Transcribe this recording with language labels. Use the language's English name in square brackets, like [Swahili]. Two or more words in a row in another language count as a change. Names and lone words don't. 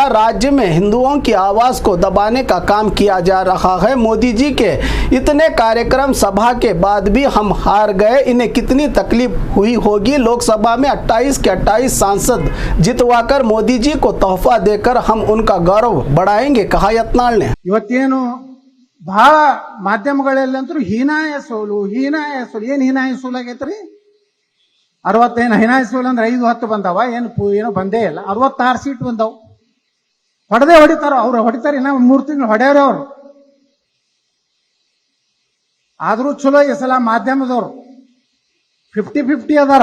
[Hindi] राज्य में हिंदुओं की आवाज को दबाने का काम किया जा रहा है। मोदी जी के इतने कार्यक्रम सभा के बाद भी हम हार गए, इन्हें कितनी तकलीफ हुई होगी। लोकसभा में 28 के 28 सांसद जितवाकर मोदी जी को तोहफा देकर हम उनका गौरव बढ़ाएंगे, कहा यत्नाल ने। [Kannada] ಇವತ್ತೇನು ಬಹಳ ಮಾಧ್ಯಮಗಳಲ್ಲಂತೂ ಹೀನಾಯ ಸೋಲು ಏನು ಹೀನಾಯ ಸೋಲು ಆಗೈತ್ರಿ? 60 ಹೀನಾಯ ಸೋಲು ಅಂದ್ರೆ 5-10 ಬಂದಾವ, ಏನೋ ಬಂದೇ ಇಲ್ಲ. 66 ಸೀಟ್ ಬಂದಾವ. ಹೊಡಿತಾರ ಅವ್ರು, ಹೊಡಿತಾರೆ. ಇನ್ನ 3 ತಿಂಗಳು ಹೊಡೆಯವ್ರೆ ಅವ್ರು. ಆದ್ರೂ ಚಲೋ ಈ ಸಲ ಮಾಧ್ಯಮದವ್ರು 50-50 ಅದಾರ.